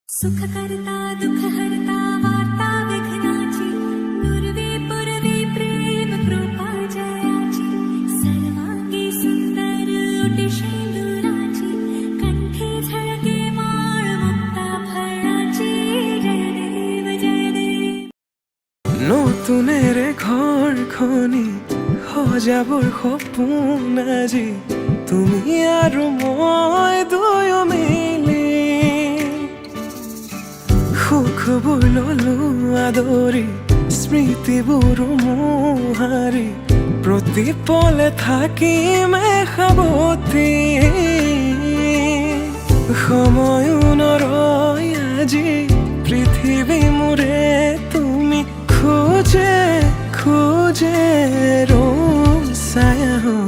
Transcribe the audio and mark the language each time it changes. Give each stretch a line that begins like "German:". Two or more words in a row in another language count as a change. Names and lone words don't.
Marathi: सुख करता दुख हरता वार्ता विघ्नाची पूर्वी पूर्वी प्रेम कृपा जयाची सर्वांगी सुंदर ओटी शेंदुराची कंठी झळके माळ मुक्ता फळाची जय देव जय देव
Assamese: নতুনের ঘর খনি সজাবৰ সপোন আজি তুমি আৰু মই দুয়ো মিলি সুখবোৰ ললো আদৰি স্মৃতিবোৰ মোহাৰি প্ৰতি পলে থাকিম সাৱতি সময়ো নৰয় আজি পৃথিৱী মোৰে তুমি খোজে খোজে ছায়া